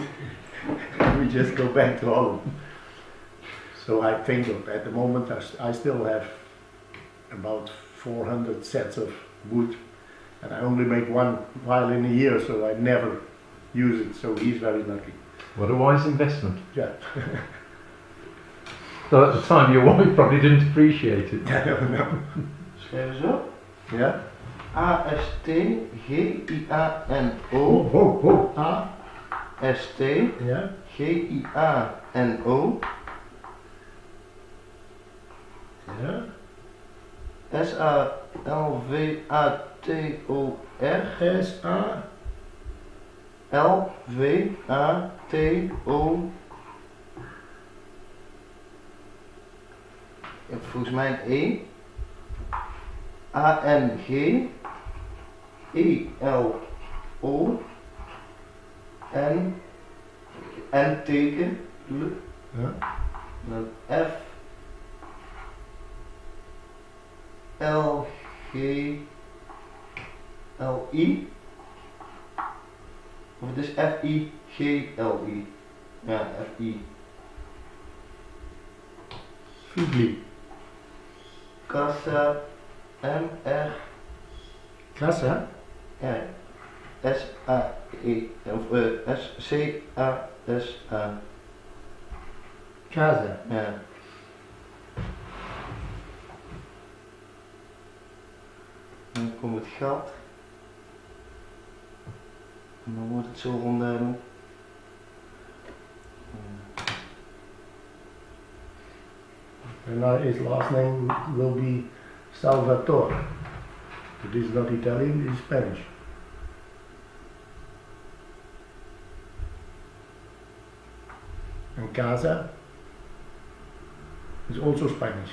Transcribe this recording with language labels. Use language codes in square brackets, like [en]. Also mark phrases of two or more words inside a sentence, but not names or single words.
[en] And we just go back to Holland. So I think at the moment I still have about 400 sets of wood, and I only make one violin a year, so I never use it, so he's very lucky. What a wise investment. Yeah. So at the time your wife probably didn't appreciate it. No. [nl] Schrijf eens op. Ja. A-S-T-G-I-A-N-O. A. Ja. A-S-T-G-I-A-N-O. Ja. S-A-L-V-A-T-O-R. S-A. L-V-A-T-O. Je hebt volgens mij een E. A-N-G. E-L-O. En teken. Ja. Dan F. L-G-L-I. Of het is F-I-G-L-I. Ja, F-I. Figli. Kassa. M-R. Kassa. Ja. S-A-E. Of S-C-A-S-A. Casa. Ja. Dan komt het gat. En dan wordt het zo rondom. [en] And now his last name will be Salvatore. But this is not Italian, this is Spanish. And casa is also Spanish.